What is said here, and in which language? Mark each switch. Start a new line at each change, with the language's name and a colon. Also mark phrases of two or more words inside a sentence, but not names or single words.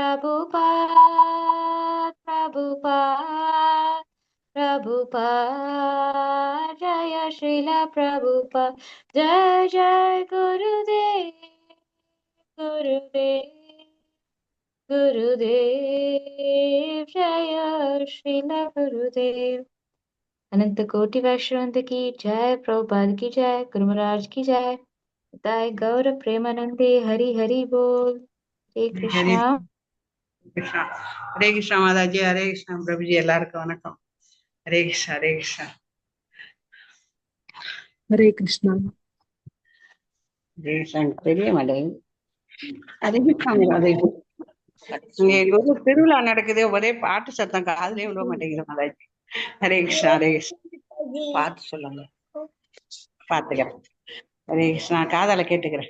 Hindi: प्रभुपाद जय श्रीला प्रभुपाद जय जय गुरुदेव जय श्रीला गुरुदेव अनंत कोटि वैष्णवंत की जय प्रभुपाद की जय गुरु महाराज की जय
Bangla: তায় গৌর প্রেমানন্দে হরি হরি বোল
Hindi: हरे हरे कृष्णा कृष्णा। हरे कृष्णा माता जी, हरे कृष्णा प्रभु जी,
Tamil: எல்லாருக்கும் வணக்கம். ஹரே கிருஷ்ணா, ஹரே கிருஷ்ணா,
Hindi: हरे कृष्णा।
Tamil: ஹரே கிருஷ்ணா. தெரிய மாட்டேங்குது. ஹரே கிருஷ்ணா, ராதே. இங்க எங்க ஊர்ல திருவிழா நடக்குது, ஒரே பாட்டு சத்தம் காதுலயே விட மாட்டேங்குது மாதாஜி. ஹரே கிருஷ்ணா, ஹரே கிருஷ்ணா. பார்த்து சொல்லுங்க, பாத்துக்கிறேன். ஹரே கிருஷ்ணா, காதால கேட்டுக்கிறேன்.